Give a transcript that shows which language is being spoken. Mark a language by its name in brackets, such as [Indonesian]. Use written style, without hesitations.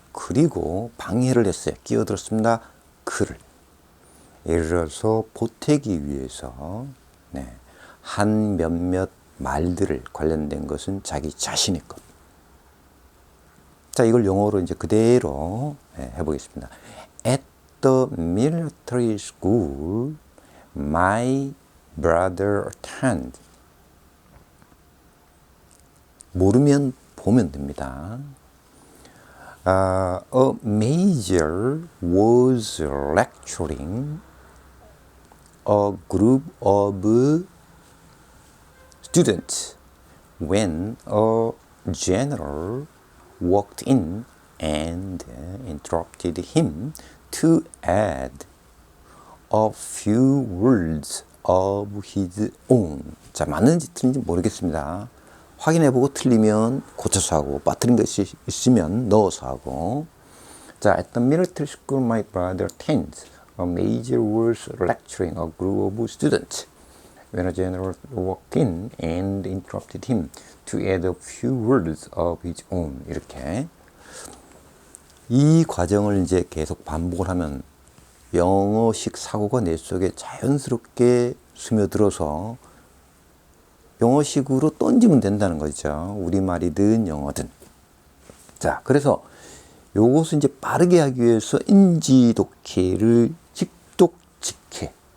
[Korean] 그리고 방해를 했어요. 끼어들었습니다. 그를. 예를 들어서 보태기 위해서 한 몇몇 말들을 관련된 것은 자기 자신의 것. 자, 이걸 영어로 이제 그대로 해보겠습니다. [English] At the military school, my brother attended. [Korean] 모르면 보면 됩니다. [English] A major was lecturing a group of students when a general walked in and interrupted him to add a few words of his own. [Korean] 자, 맞는지 틀린지 모르겠습니다. 확인해보고 틀리면 고쳐서 하고, 빠뜨린 것이 있으면 넣어서 하고. [English] 자, at the military school my brother attends. A major was lecturing a group of students when a general walked in and interrupted him to add a few words of his own. [Korean] 이렇게. 이 과정을 이제 계속 반복을 하면 영어식 사고가 내 속에 자연스럽게 스며들어서 영어식으로 던지면 된다는 거죠. 우리말이든 영어든. 자, 그래서 요것을 이제 빠르게 하기 위해서 인지독해를 직독직해.